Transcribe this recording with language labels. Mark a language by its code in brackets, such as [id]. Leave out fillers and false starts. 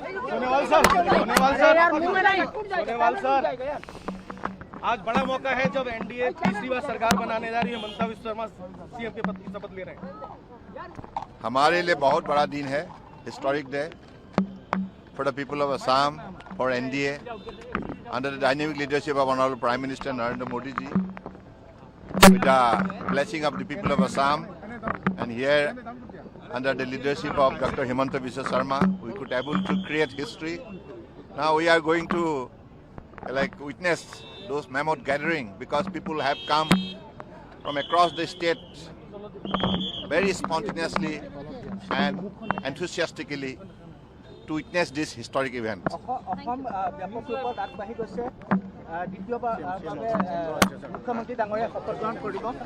[hi] Sonewal sir, आज बड़ा मौका है जब एनडीए तीसरी बार सरकार बनाने जा रही है। हिमंता विश्व शर्मा सीएम के पद की शपथ ले रहे हैं। हमारे लिए बहुत बड़ा दिन है, [en] Historic day for the people of Assam, for NDA under the dynamic leadership of Honorable Prime Minister Narendra Modi ji, with the blessing of the people of Assam, and here under the leadership of Dr. Himanta Biswa Sarma, we could able to create history. Now we are going to witness those mammoth gathering because people have come from across the state very spontaneously and enthusiastically to witness this historic event. [as] Assam ব্যাপক ৰূপত আগবাঢ়ি গৈছে। দ্বিতীয়বাৰ মুখ্যমন্ত্ৰী ডাঙৰীয়া শপত গ্ৰহণ কৰিব।